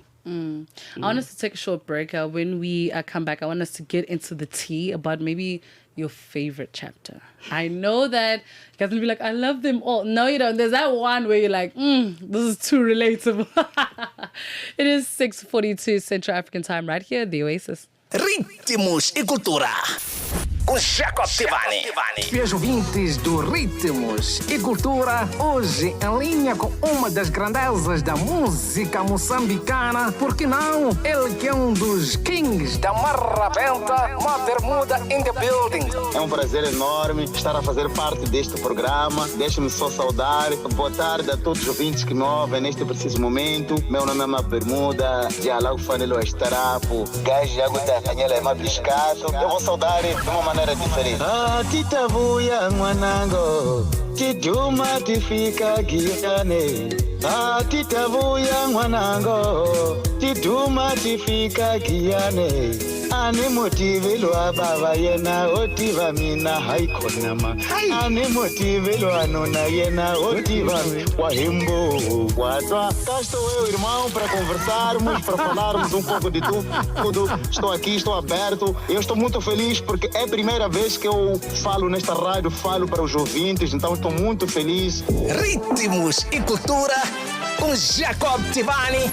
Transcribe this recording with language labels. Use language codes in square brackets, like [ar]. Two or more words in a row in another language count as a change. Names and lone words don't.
[en] I want us to take a short break. When we come back, I want us to get into the tea about maybe your favorite chapter. I know that you guys will be like, I love them all. No, you don't. There's that one where you're like, this is too relatable. It is 6:42 Central African time right here at the Oasis. [pt] Ritmos e Cultura com Jacob Tivani. Fiéis ouvintes do Ritmos e Cultura, hoje em linha com uma das grandezas da música moçambicana, porque não? Ele que é um dos kings da marrabenta, uma bermuda [en] in the building. [pt] É um prazer enorme estar a fazer parte deste programa. Deixe-me só saudar. Boa tarde a todos os ouvintes que me ouvem neste preciso momento. Meu nome é Uma Bermuda, de Alau Fanelo Estarapo, Gajo Aguda Canhela é Mabiscato. Eu vou saudar de uma maneira diferente. [ts] Ah, titavuya mwanango, tiduma tifika giane. Ah, titavuya mwanango, tiduma tifika giane. Ani motive lo ababa yena otiva mina haikonama. Ani motive lo anona yena otiva wahimbo watwa. [pt] Cá estou eu, irmão, para conversarmos, para falarmos um pouco de tudo. Estou aqui, estou aberto. Eu estou muito feliz porque é a primeira vez que eu falo nesta rádio, falo para os ouvintes, então estou muito feliz. Ritmos e Cultura com Jacob Tivani.